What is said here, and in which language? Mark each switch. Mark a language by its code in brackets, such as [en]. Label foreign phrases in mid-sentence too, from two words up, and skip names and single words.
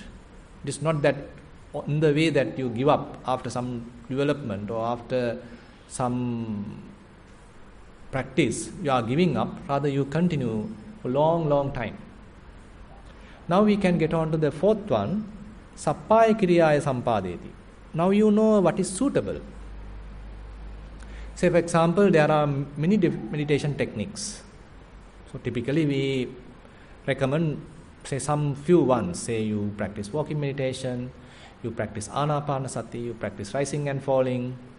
[en] It is not that in the way that you give up after some development or after some practice you are giving up, rather you continue for long time. Now we can get on to the fourth one, [pi] sappaya kiriyaya sampadeti. [en] Now you know what is suitable. Say for example, there are many meditation techniques. So typically we recommend, say some few ones. Say you practice walking meditation, you practice anapanasati, you practice rising and falling.